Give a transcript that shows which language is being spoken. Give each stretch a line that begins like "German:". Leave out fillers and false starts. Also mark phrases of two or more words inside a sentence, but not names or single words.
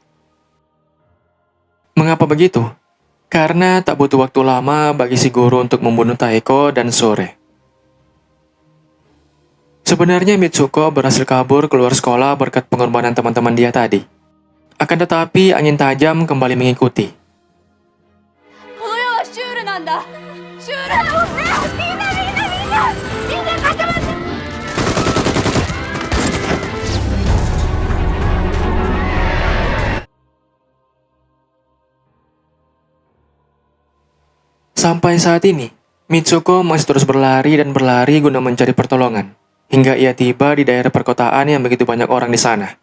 Indonesian: Mengapa begitu? Karena tak butuh waktu lama bagi si guru untuk membunuh Taeko dan Sure. Sebenarnya Mitsuko berhasil kabur keluar sekolah berkat pengorbanan teman-teman dia tadi. Akan tetapi angin tajam kembali mengikuti.
Japanese: この世はシュールなんだ。シュールだ。みんな固まって。
Indonesian: Sampai saat ini, Mitsuko masih terus berlari dan berlari guna mencari pertolongan, hingga ia tiba di daerah perkotaan yang begitu banyak orang di sana.